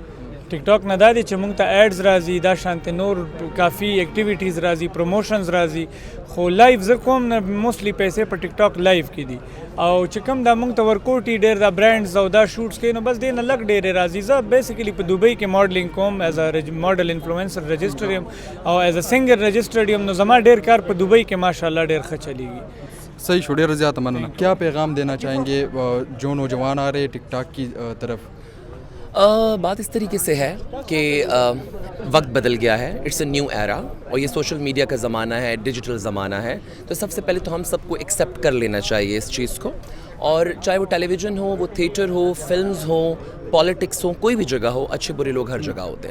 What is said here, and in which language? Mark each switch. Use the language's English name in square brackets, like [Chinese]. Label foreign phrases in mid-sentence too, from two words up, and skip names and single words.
[Pashto] ټیک ټاک نه دا دی چې مونږ ته ایډز راځي دا شانتې نور کافي ایکټیویټیز راځي پروموشنز راځي خو لایف زه کوم نه موسټلی پیسې په ټیک ټاک لایف کې دي او چې کوم دا مونږ ته ورکوټي ډېر دا برانډز او دا شوټس کوي نو بس دې نه لږ ډېرې راځي. زه بیسیکلی په دوبۍ کې ماډلینګ کوم [English] as a model influencer [Pashto] رجسټر یم او [English] as a singer registered [Pashto] یم. نو زما ډېر کار په دوبۍ کې ماشاءالله ډېر ښه چلیږي. صحیح شو ډېر زیات مننه. [Urdu] کیا پیغام دینا چاہیں گے جو نوجوان آ رہے ٹک ٹاک کی طرف؟ بات اس طریقے سے ہے کہ وقت بدل گیا ہے. [English] it's a new era [Urdu] اور یہ [English] social media [Urdu] کا زمانہ ہے ڈیجیٹل زمانہ ہے تو سب سے پہلے تو ہم سب کو ایکسیپٹ کر لینا چاہیے اس چیز کو اور چاہے وہ ٹیلی ویژن ہو وہ تھیٹر ہو فلمز ہوں پالیٹکس ہو کوئی بھی جگہ ہو اچھے برے لوگ ہر جگہ ہوتے ہیں.